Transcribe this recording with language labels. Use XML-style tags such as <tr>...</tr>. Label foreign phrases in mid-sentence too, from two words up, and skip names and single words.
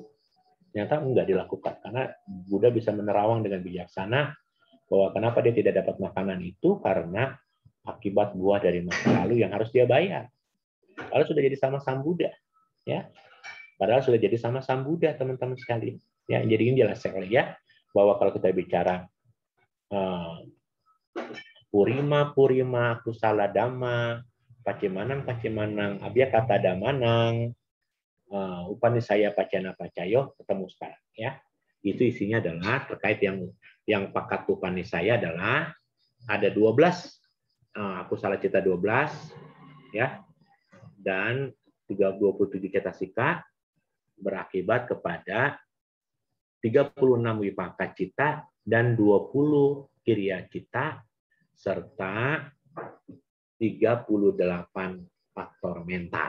<id>Ternyata enggak dilakukan, karena Buddha bisa menerawang dengan bijaksana bahwa kenapa dia tidak dapat makanan itu karena akibat buah dari masa lalu yang harus dia bayar. Padahal sudah jadi sama Sang Buddha, ya. Padahal sudah jadi sama Sang Buddha, teman-teman sekalian. Ya, jadi ini jelas sekali ya bahwa kalau kita bicara</id> <pi>Purima kusala dhamma, pacimanang abhyakata damanang, upanisaya pacana pacayo,</pi> <id>ketemu sekarang ya. Itu isinya adalah terkait yang</id> <pi>pakat upanisaya</pi> <id>adalah ada 12</id> <pi>akusala cita</pi> <id>12 ya, dan 27 cetasika berakibat kepada 36</id> <pi>wipaka cita</pi> <id>dan 20</id> <pi>kiriya cita</pi> <id>serta 38 faktor mental.</id>